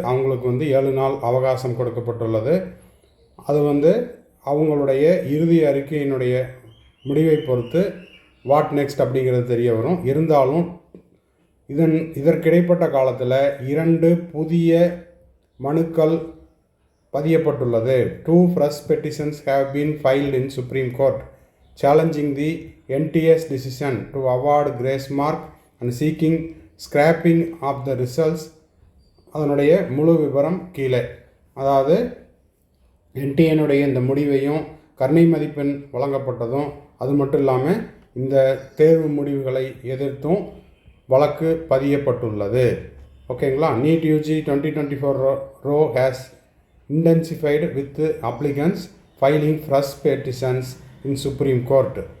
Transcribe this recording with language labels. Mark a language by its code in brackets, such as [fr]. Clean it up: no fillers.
[ta] அவங்களுக்கு 7 நாள் அவகாசம் கொடுக்கப்பட்டுள்ளது. அது அவங்களுடைய இறுதி அறிக்கையினுடைய முடிவை பொறுத்து [en] what next [ta] அப்படிங்கிறது தெரிய வரும். இருந்தாலும் இதற்கிடைப்பட்ட காலத்தில் 2 புதிய மனுக்கள் பதியப்பட்டுள்ளது. [en] 2 fresh petitions have been filed in Supreme Court challenging the NTS decision to award grace mark and seeking scrapping of the results. [ta] அதனுடைய முழு விவரம் கீழே. அதாவது NTA இந்த முடிவையும் கருணை மதிப்பெண் வழங்கப்பட்டதும், அது மட்டும் இல்லாமல் இந்த தேர்வு முடிவுகளை எதிர்த்தும் வழக்கு பதியப்பட்டுள்ளது. ஓகேங்களா. [en] NEET UG 2024 row has intensified with applicants filing fresh petitions in Supreme Court.